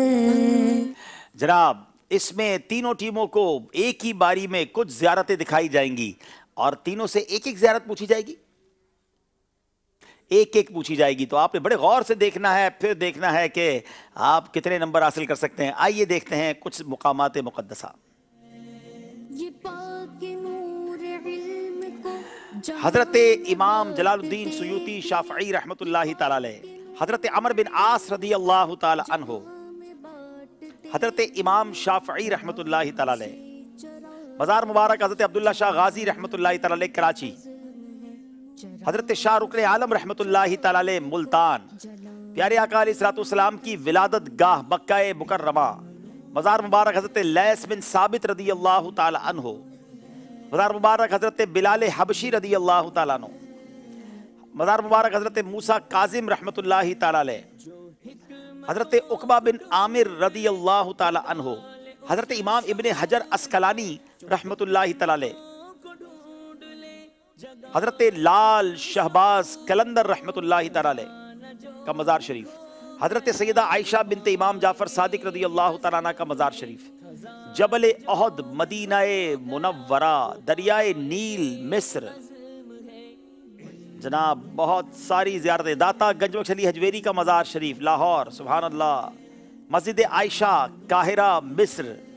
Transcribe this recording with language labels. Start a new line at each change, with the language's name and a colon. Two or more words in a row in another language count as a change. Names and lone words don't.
Urdu: جناب، اس میں تینوں ٹیموں کو ایک ہی باری میں کچھ زیارتیں دکھائی جائیں گی اور تینوں سے ایک ایک زیارت پوچھی جائے گی، ایک ایک پوچھی جائے گی. تو آپ نے بڑے غور سے دیکھنا ہے، پھر دیکھنا ہے کہ آپ کتنے نمبر حاصل کر سکتے ہیں. آئیے دیکھتے ہیں کچھ مقامات مقدسہ. حضرت امام جلال الدین سیوطی شافعی رحمۃ اللہ تعالیٰ علیہ, حضرت عمرو بن عاص رضی اللہ تعالیٰ عنہ، حضرت امام شافعی رحمۃ اللہ تعالیٰ علیہ, مزار مبارک حضرت عبداللہ شاہ غازی رحمۃ اللہ تعالیٰ علیہ کراچی، حضرت شاہ رکن عالم رحمۃ اللہ تعالیٰ علیہ ملتان، پیارے آقا علیہ السلام کی ولادت گاہ مکہ مکرمہ، مزار مبارک حضرت لیث بن ثابت رضی اللہ تعالیٰ عنہ, مزار مبارک حضرت بلال حبشی رضی اللہ تعالیٰ عنہ، مزار مبارک حضرت موسیٰ کاظم رحمۃ اللہ تعالیٰ علیہ, حضرت عقبہ بن عامر رضی اللہ تعالیٰ عنہ، حضرت امام ابن حجر عسقلانی رحمۃ اللہ تعالیٰ علیہ, حضرت لعل شہباز قلندر رحمۃ اللہ تعالیٰ علیہ کا مزار شریف، حضرت سیدہ عائشہ بنت امام جعفر صادق رضی اللہ تعالیٰ عنہا کا مزار شریف، جبل احد مدینۂ منورہ، دریائے نیل مصر، جناب بہت ساری زیارتیں، داتا گنج علی ہجویری کا مزار شریف لاہور، سبحان اللہ، مسجد عائشہ قاہرہ مصر.